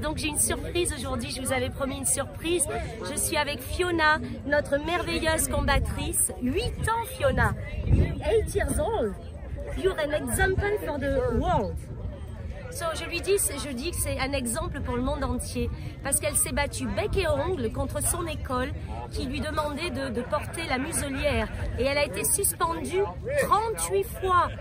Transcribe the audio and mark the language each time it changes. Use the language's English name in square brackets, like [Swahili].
[French] Donc j'ai une surprise aujourd'hui, je vous avais promis une surprise. Je suis avec Fiona, notre merveilleuse combattrice. 8 ans Fiona, [English] 8 years old. You're an example for the world. [French] So, je dis que c'est un exemple pour le monde entier parce qu'elle s'est battue bec et ongles contre son école qui lui demandait de porter la muselière et elle a été suspendue 38 fois.